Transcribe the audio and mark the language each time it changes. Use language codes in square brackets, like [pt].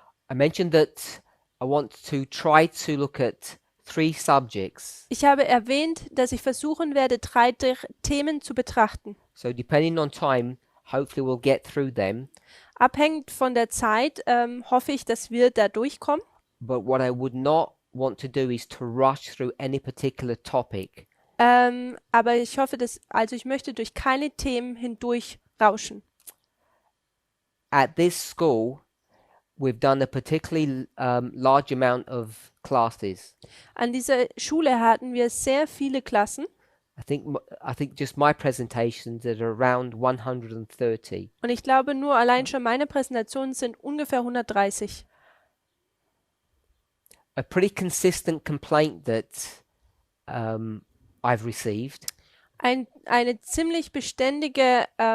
[en] I mentioned that I want to try to look at 3 subjects. [de] Ich habe erwähnt, dass ich versuchen werde, 3 Themen zu betrachten. [en] So depending on time, hopefully we'll get through them. [de] Abhängig von der Zeit hoffe ich, dass wir da durchkommen. [en] But what I would not want to do is to rush through any particular topic. [de] Aber ich hoffe, ich möchte durch keine Themen hindurch rauschen. [en] At this school, we've done a particularly large amount of classes. [de] An dieser Schule hatten wir sehr viele Klassen. [en] I think just my presentations are around 130. [de] Und ich glaube, nur allein schon meine Präsentationen sind ungefähr 130. [en] A pretty consistent complaint that I've received [de] Eine ziemlich beständige